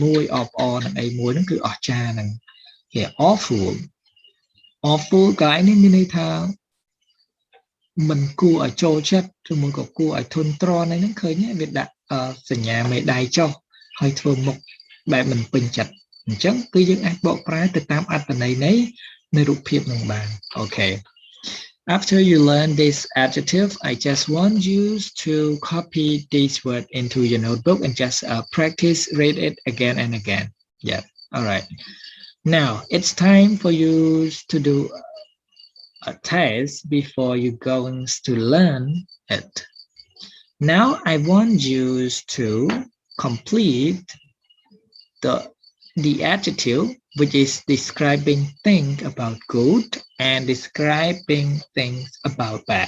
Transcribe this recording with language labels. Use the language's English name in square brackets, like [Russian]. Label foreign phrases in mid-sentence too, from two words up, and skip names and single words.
[Khmer] មួយអបអរនឹងអីមួយហ្នឹងគឺអស្ចារ្យហ្នឹងគេ [English] awful awful [Khmer] ក៏ឯនេះមានន័យថាមិនគួរឲ្យចូលចិត្តឬមកក៏គួរឲ្យធន់ទ្រាំហ្នឹង ឃើញវាដាក់សញ្ញាមេដៃចុះហើយធ្វើមុខបែបមិនពេញចិត្តអញ្ចឹងគឺយើងអាចបកប្រែទៅតាមអត្ថន័យនៃរូបភាពនឹងបាន [English] Okay after you learn this adjective I just want you to copy this word into your notebook and just practice read it again and again yeah all right now it's time for you to do a test before you going to learn it now I want you to complete the adjective which is describing things about good and describing things about bad.